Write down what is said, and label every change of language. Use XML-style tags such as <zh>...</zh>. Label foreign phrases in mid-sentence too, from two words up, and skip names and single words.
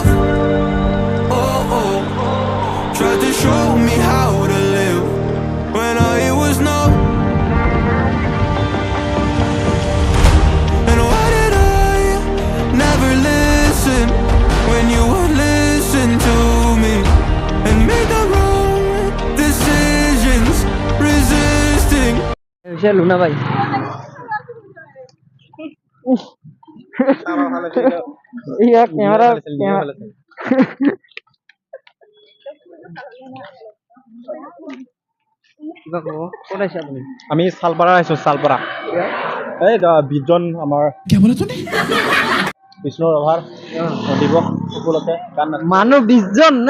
<en>Oh, oh, tried to show me how to live when I was numb. And why did I never listen when you would listen to me and make the wrong decisions, resisting.</en> <as>লুনা ভাই ইয়া ক্যামেরা আমি সালপাৰা আইছো সালপাৰা এই বিজন আমাৰ বিষ্ণু ৰভাৰ দিৱস উপলক্ষে মানুহ 20 জন নে</as>